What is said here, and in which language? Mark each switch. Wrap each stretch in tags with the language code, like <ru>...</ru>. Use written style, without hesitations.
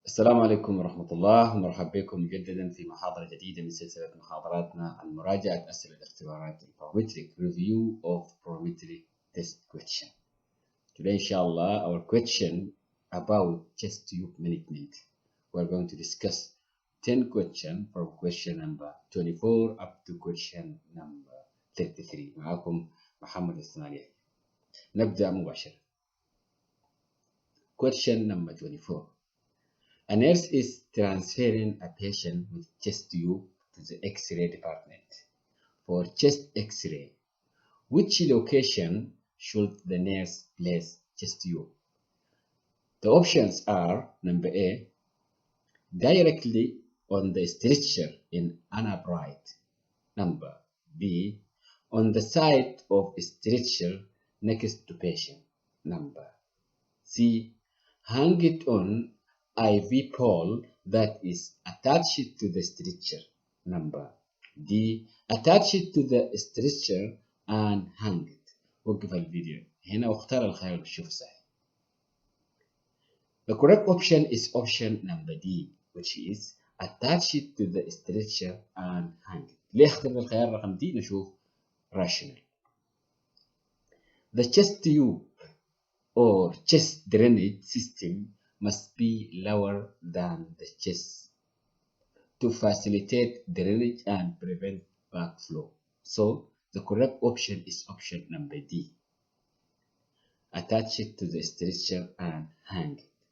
<ar>السلام عليكم ورحمة الله، ومرحبا بكم مجددا في محاضرة جديدة من سلسلة محاضراتنا عن مراجعة أسئلة الاختبارات</ar> <en>Parametric Review of Parametric Test Question. Today, inshallah, our question about chest tube management. We're going to discuss 10 questions from question number 24 up to question number 33.</en> <ar>معكم محمد الثمانية. نبدأ مباشرة.</ar> <en>Question number 24. A nurse is transferring a patient with chest tube to the X-ray department for chest X-ray. Which location should the nurse place chest tube? The options are: number A, directly on the stretcher in an upright. Number B, on the side of stretcher next to patient. Number C, hang it on IV pole that is attached to the stretcher. Number D, attach it to the stretcher and hang it.</en> <ar>وقف الفيديو هنا واختار الخيار اللي تشوف صحيح.</ar> <en>The correct option is option number D, which is attach it to the stretcher and hang it.</en> <ar>ليه اخترنا الخيار رقم D؟ نشوف rational.</ar> <en>The chest tube or chest drainage system must be lower than the chest to facilitate drainage and prevent backflow. So the correct option is option number D. Attach it to the stretcher and hang it.</en>